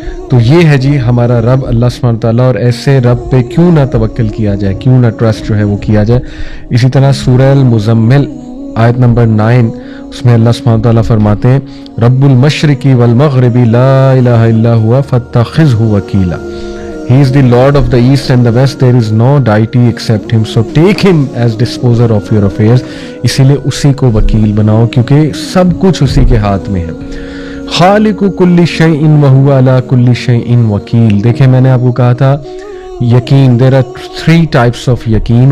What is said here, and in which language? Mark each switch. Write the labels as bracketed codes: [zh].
[ur] تو یہ ہے جی ہمارا رب اللہ سبحانہ وتعالیٰ, اور ایسے رب پہ کیوں نہ توکل کیا جائے, کیوں نہ ٹرسٹ جو ہے وہ کیا جائے. اسی طرح سورہ المزمل آیت نمبر 9, اس میں اللہ سبحانہ وتعالیٰ فرماتے ہیں [ar] رب المشرق والمغرب لا الہ الا ہوا فاتخذہ وکیلا. [en] He is the Lord of the East and the West. There is no deity except him. So take him as disposer of your affairs. [ur] اسی لیے اسی کو وکیل بناؤ کیونکہ سب کچھ اسی کے ہاتھ میں ہے. [ar] خالق کل شیء وہو علی کل شیء وکیل. [ur] دیکھیں میں نے آپ کو کہا تھا یقین, [en] there are 3 types of [ur] یقین.